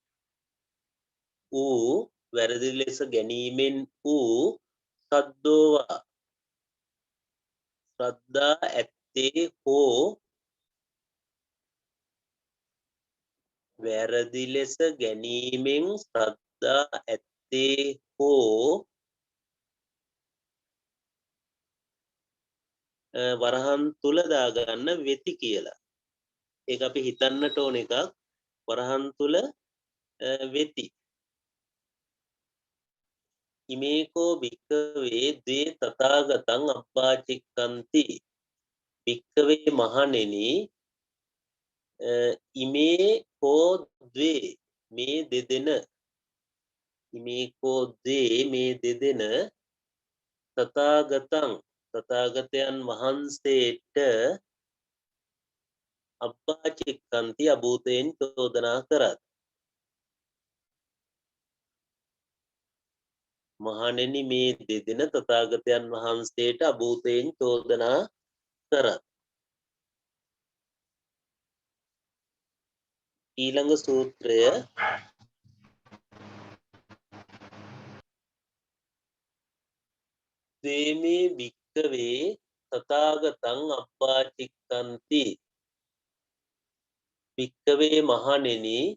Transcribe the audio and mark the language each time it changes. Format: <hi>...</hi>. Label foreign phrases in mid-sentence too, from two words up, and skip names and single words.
<si>ඌ වැරදි ලෙස ගැනීමෙන් ඌ සද්දෝවා ශ්‍රද්ධා ඇත්තේ හෝ වැරදි ලෙස ගැනීමෙන් ශ්‍රද්ධා ඇත්තේ හෝ වරහන් තුල දාගන්න වෙති කියලා. ඒක අපි හිතන්නට ඕන එකක් වරහන් තුල වෙති.</si> <pi>ඉමේකෝ භික්ඛවේ ද්වේ තථාගතං අබ්බාචික්කන්ති භික්ඛවේ මහණෙනි ඉමේ කෝ ද්වේ</pi> <si>මේ දෙදෙන</si> <pi>ඉමේකෝ ද්වේ</pi> <si>මේ දෙදෙන තථාගතයන් වහන්සේට</si> <pi>අබ්බාචික්කන්ති</pi> <si>අභූතයෙන් චෝදනා කරත් මහණෙනි මේ දෙදෙන තථාගතයන් වහන්සේට අභූතයෙන් චෝදනා කරත් ඊළඟ සූත්‍රය</si> <pi>දේමේ භික්ඛවේ තථාගතං අබ්බාචික්කන්ති භික්ඛවේ</pi> <si>මහණෙනි</si>